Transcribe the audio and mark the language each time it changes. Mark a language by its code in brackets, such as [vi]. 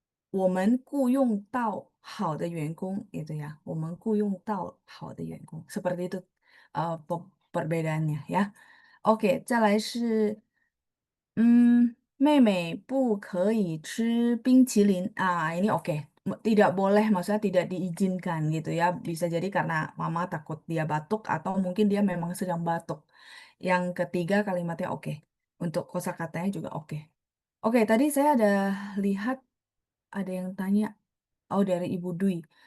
[zh] 我们雇佣到好的员工 itu ya. 我们雇佣到好的员工. [id] Seperti itu perbedaannya ya. [zh] Oke, 再来是，妹妹不可以吃冰淇淋 ini oke. [id] Tidak boleh, maksudnya tidak diizinkan gitu ya. Bisa jadi karena mama takut dia batuk atau mungkin dia memang sedang batuk. Yang ketiga kalimatnya oke. Untuk kosakatanya juga oke. Oke, tadi saya ada lihat ada yang tanya, oh dari Ibu Dwi.